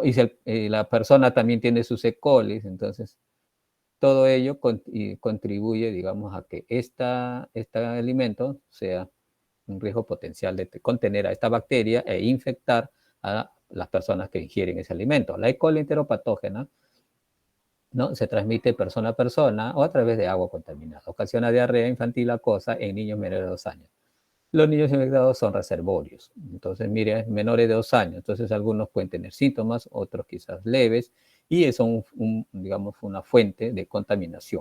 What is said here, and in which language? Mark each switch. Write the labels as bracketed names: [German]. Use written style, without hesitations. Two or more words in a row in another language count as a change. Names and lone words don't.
[Spanish] Y la persona también tiene sus E. coli, entonces todo ello contribuye, digamos, a que este alimento sea un riesgo potencial de contener a esta bacteria e infectar a las personas que ingieren ese alimento. La E. coli enteropatógena ¿no? Se transmite persona a persona o a través de agua contaminada. Ocasiona diarrea infantil acuosa en niños menores de 2 años. Los niños infectados son reservorios. Entonces, mire, menores de 2 años. Entonces, algunos pueden tener síntomas, otros quizás leves, y es digamos, una fuente de contaminación.